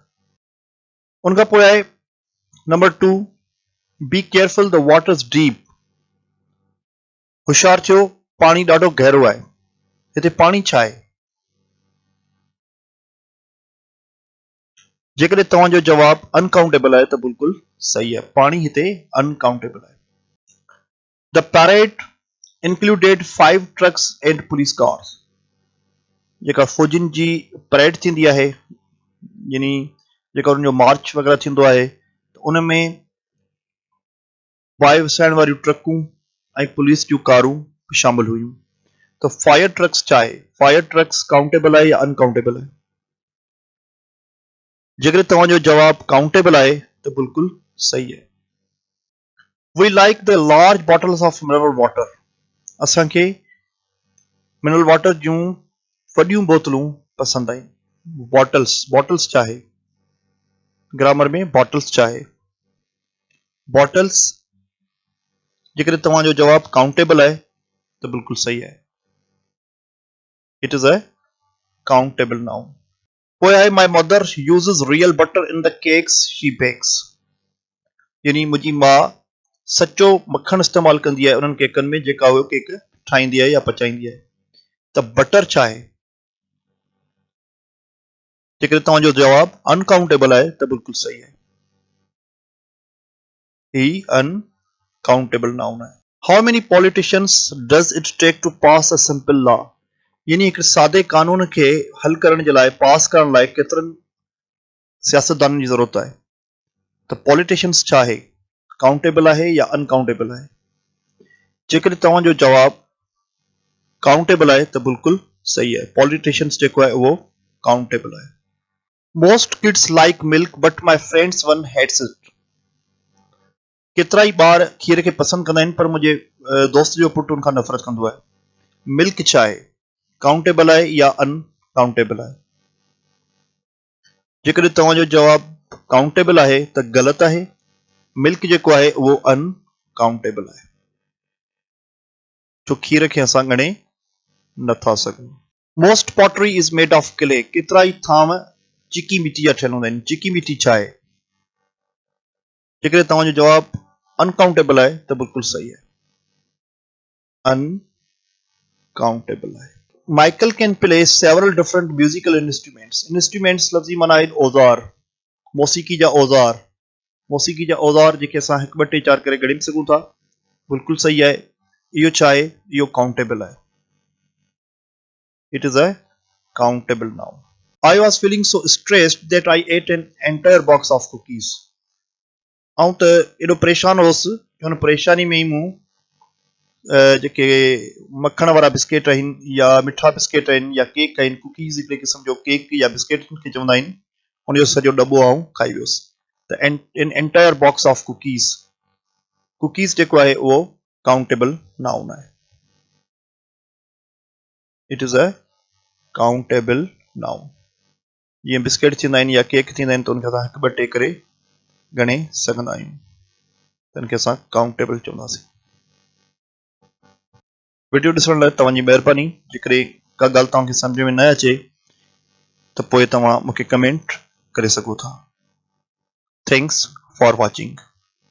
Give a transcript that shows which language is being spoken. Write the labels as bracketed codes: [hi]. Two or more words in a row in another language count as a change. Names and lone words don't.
[sd] उन खां पोइ आहे नंबर 2, [en] Be careful the water is deep. [sd] होशियार थियो, पाणी ॾाढो गहरो आहे। हिते पाणी छा आहे, जेकॾहिं तव्हांजो जवाबु अनकाउंटेबल आहे त बिल्कुलु सही आहे, पाणी हिते अनकाउंटेबल आहे। [en] The parade included 5 trucks and police cars. [sd] जेका फौजियुनि जी परेड थींदी आहे, यानी जेका उन्हनि जो मार्च वग़ैरह थींदो आहे, उन में वायु वसाइण वारियूं ट्रकूं ऐं पुलिस जूं कारूं शामिल हुयूं। त [en] fire trucks [sd] छा आहे, [en] fire trucks [sd] काउंटेबल आहे या अनकाउंटेबल आहे। जेकॾहिं तव्हांजो जवाबु काउंटेबल आहे त बिल्कुलु सही आहे। [en] We like the large bottles of mineral water. [sd] असांखे [en] mineral water [sd] जूं वॾियूं बोतलूं पसंदि आहिनि। बॉटल्स, बॉटल्स छा आहे, ग्रामर में बॉटल्स छा आहे, बॉटल्स। जेकॾहिं तव्हांजो जवाबु काउंटेबल आहे त बिल्कुलु सही आहे, [en] It is a countable noun. पोइ आहे My mother uses real butter in the cakes she bakes. [sd] यानी मुंहिंजी माउ सचो मक्खण इस्तेमालु कंदी आहे उन्हनि केकनि में जेका उहो केक ठाहींदी आहे या पचाईंदी आहे। त बटर छा आहे, जेकॾहिं तव्हांजो जवाबु अनकाउंटेबल आहे त बिल्कुलु सही आहे, ही [en] uncountable noun [sd] आहे। [en] How many politicians does it take to pass a simple law. [sd] यानी हिकु सादे कानून खे हल करण जे लाइ, पास करण लाइ केतिरनि सियासतदाननि जी ज़रूरत आहे। त पॉलिटिशियंस छा आहे, काउंटेबल आहे या अनकाउंटेबल आहे। जेकॾहिं तव्हांजो जवाबु काउंटेबल आहे त बिल्कुलु सही आहे, पॉलिटिशियंस जेको आहे उहो काउंटेबल आहे। [en] Most kids like milk but my friend's one hates it. [sd] केतिरा ई ॿार खीर खे पसंदि कंदा आहिनि पर मुंहिंजे दोस्त जो पुटु उनखां नफ़रत कंदो आहे। मिल्क छा आहे, काउंटेबल आहे या अनकाउंटेबल आहे। जेकॾहिं तव्हांजो जवाबु काउंटेबल आहे त ग़लति आहे, मिल्क जेको आहे उहो अनकाउंटेबल आहे, छो खीर खे असां ॻणे नथा सघूं। [en] Most pottery is made of clay. [sd] केतिरा ई थाम चिकी मिटी जा ठहियल हूंदा आहिनि। चिकी मिटी छा आहे, जेकॾहिं तव्हांजो जवाबु अनकाउंटेबल आहे त बिल्कुलु सही आहे, अनकाउंटेबल आहे। [en] Michael can play several different musical instruments. [sd] इंस्ट्रूमेंट्स लफ़्ज़ी माना आहिनि औज़ार, मौसीक़ी जा औज़ार। मौसीक़ी जा औज़ार जेके असां 1 2 3 4 करे ॻणे सघूं था, बिल्कुलु सही आहे। इहो छा आहे, इहो काउंटेबल आहे, [en] It is a countable noun. I was feeling so stressed that I ate an entire box of cookies। [sd] ऐं त एॾो परेशान हुउसि, हुन परेशानी में ई मूं जेके मखण वारा बिस्किट आहिनि या मिठा बिस्किट आहिनि या केक आहिनि, कुकीज़ हिकिड़े क़िस्म जो केक या बिस्किट खे चवंदा आहिनि, हुनजो सॼो दॿो आऊं खाई वियुसि। त [en] an entire box of cookies, [sd] कुकीज़ जेको आहे उहो [en] countable noun [sd] आहे, [en] It is a countable noun. [sd] जीअं बिस्किट थींदा आहिनि या केक थींदा आहिनि त उनखे असां 1 2 3 करे ॻणे सघंदा आहियूं, त इनखे असां काउंटेबल चवंदासीं। वीडियो ॾिसण लाइ तव्हांजी महिरबानी। जेकॾहिं का ॻाल्हि तव्हांखे सम्झ में न अचे त पोइ तव्हां मूंखे कमेंट करे सघो था। [en] Thanks for watching.